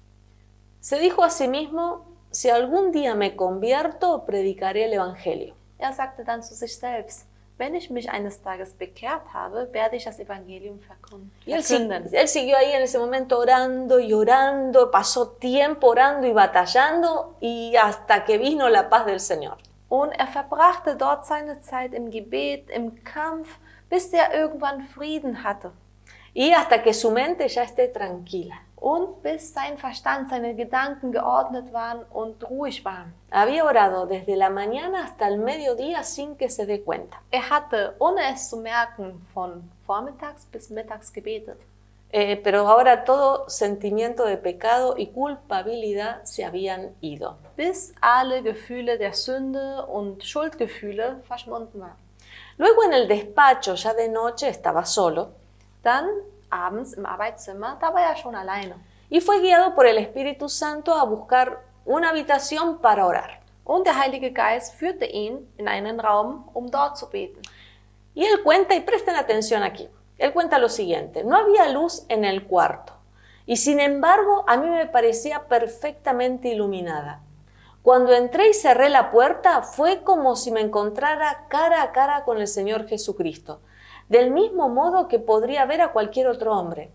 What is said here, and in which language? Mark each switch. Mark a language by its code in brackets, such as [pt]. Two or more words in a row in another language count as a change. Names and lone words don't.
[es] Se dijo a sí mismo, si algún día me convierto, predicaré el Evangelio. [de] Sagte dann zu sich selbst, wenn ich mich eines Tages bekehrt habe, werde ich das Evangelium verkünden. [es] Y él siguió ahí en ese momento orando y orando, pasó tiempo orando y batallando y hasta que vino la paz del Señor. [de] Und verbrachte dort seine Zeit im Gebet, im Kampf, bis irgendwann Frieden hatte. [es] Y hasta que su mente ya esté tranquila. [de] Und bis sein Verstand, seine Gedanken geordnet waren und ruhig waren. [es] Había orado desde la mañana hasta el mediodía sin que se dé cuenta. [de] Hatte, ohne es zu merken, von vormittags bis mittags gebetet. [es] Pero ahora todo sentimiento de pecado y culpabilidad se habían ido. [de] Bis alle Gefühle der Sünde und Schuldgefühle verschwunden waren. [es] Luego en el despacho, ya de noche, estaba solo. [de] Dann abends im Arbeitszimmer, da war er schon alleine. [es] Y fue guiado por el Espíritu Santo a buscar una habitación para orar. [de] Und der Heilige Geist führte ihn in einen Raum, dort zu beten. [es] Y él cuenta, y presten atención aquí, él cuenta lo siguiente: no había luz en el cuarto, y sin embargo a mí me parecía perfectamente iluminada. Cuando entré y cerré la puerta, fue como si me encontrara cara a cara con el Señor Jesucristo, del mismo modo que podría ver a cualquier otro hombre.